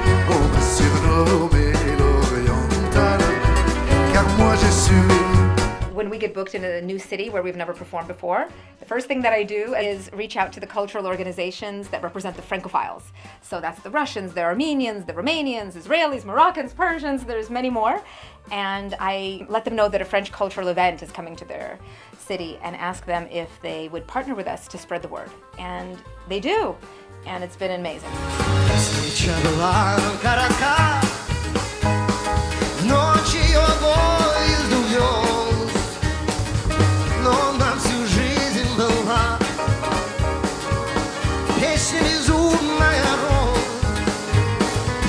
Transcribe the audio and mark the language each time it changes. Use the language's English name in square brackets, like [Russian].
[French] On m'a surnommé l'oriental, car moi je suis. [English] When we get booked in a new city where we've never performed before, the first thing that I do is reach out to the cultural organizations that represent the Francophiles. So that's the Russians, the Armenians, the Romanians, Israelis, Moroccans, Persians, there's many more. And I let them know that a French cultural event is coming to their city and ask them if they would partner with us to spread the word. And they do. And it's been amazing. [Russian] Встреча была коротка, ночью поезд увез, но на всю жизнь была песня безумная роза.